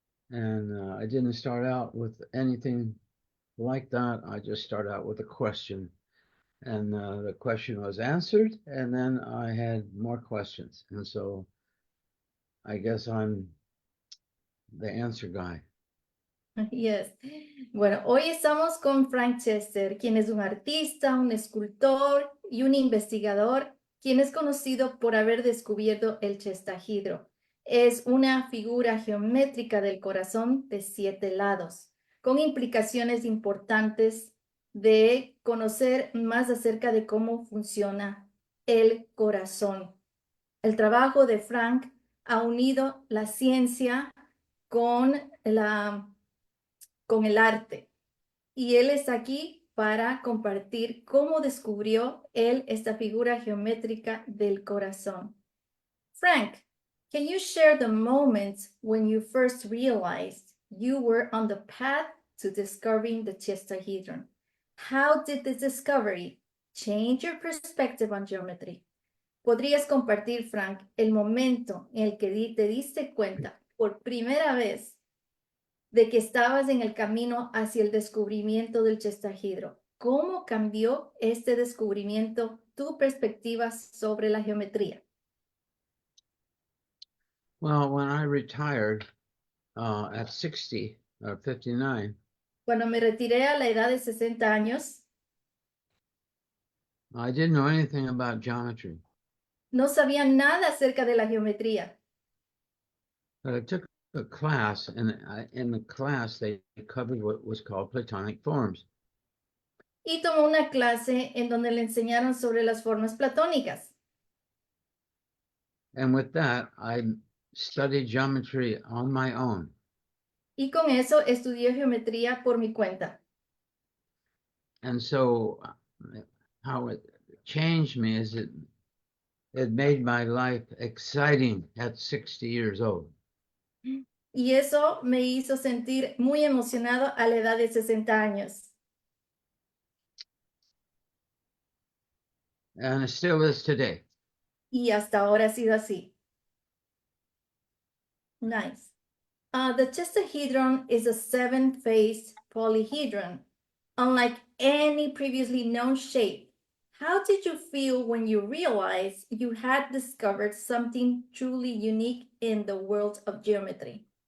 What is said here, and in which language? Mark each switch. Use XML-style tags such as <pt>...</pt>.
<en>And I didn't start out with anything like that. I just started out with a question. And the question was answered, and then I had more questions. And so I guess I'm the answer guy. Yes.</en> <es>Bueno, hoy estamos con Frank Chester, quien es un artista, un escultor y un investigador, quien es conocido por haber descubierto el chestahedro. Es una figura geométrica del corazón de 7 lados, con implicaciones importantes de conocer más acerca de cómo funciona el corazón. El trabajo de Frank ha unido la ciencia con el arte. Y él está aquí para compartir cómo descubrió él esta figura geométrica del corazón.</es> <en>Frank, can you share the moment when you first realized you were on the path to discovering the chestahedron? How did this discovery change your perspective on geometry?</en> <es>¿Podrías compartir, Frank, el momento en el que te diste cuenta por primera vez de que estabas en el camino hacia el descubrimiento del chestahedro? ¿Cómo cambió este descubrimiento tu perspectiva sobre la geometría?</es> <en>Well, when I retired at 60 or 59,</en> <es>Cuando me retiré a la edad de 60 años,</es> <en>I didn't know anything about geometry.</en> <es>no sabía nada acerca de la geometría.</es> <en>But I took a class, and in the class, they covered what was called Platonic forms.</en> <es>Y tomó una clase en donde le enseñaron sobre las formas platónicas.</es> <en>And with that, I studied geometry on my own.</en> <es>Y con eso estudié geometría por mi cuenta.</es> <en>And so how it changed me is it made my life exciting at 60 years old.</en> <es>Y eso me hizo sentir muy emocionado a la edad de 60 años.</es> <en>And it still is today.</en> <es>Y hasta ahora ha sido así.</es> <en>Nice. The chestahedron is a 7-faced polyhedron, unlike any previously known shape. How did you feel when you realized you had discovered something truly unique in the world of geometry?</en>